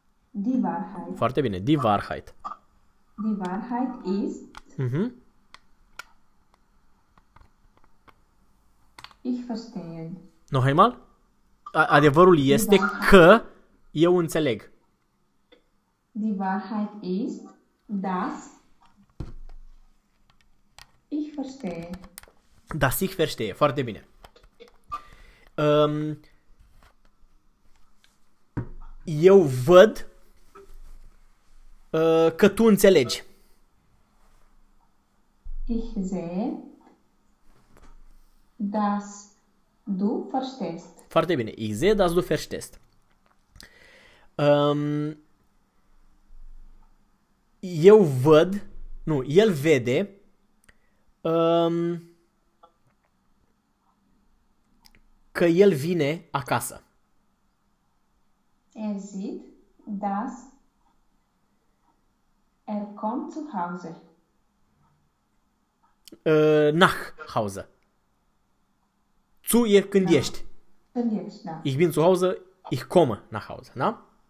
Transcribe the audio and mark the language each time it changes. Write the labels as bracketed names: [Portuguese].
[German] Die Wahrheit. [Romanian] Foarte bine, [German] die Wahrheit. Die Wahrheit ist... Mm-hmm. Ich verstehe. Noch einmal? [Romanian] Adevărul este că eu înțeleg. [German] Die Wahrheit ist, dass ich verstehe. Dass ich verstehe. [Romanian] Foarte bine. Eu văd că tu înțelegi. [German] Ich sehe, dass du verstehst. [Romanian] Foarte bine. [German] Ich sehe, dass du verstehst. [Romanian] Eu văd, nu, el vede, că el vine acasă. [German] Er sieht, dass er kommt zu Hause. Nach Hause. [Romanian] Zu e când da. Ești. Când ești, da. [German] Ich bin zu Hause, ich komme nach Hause, na?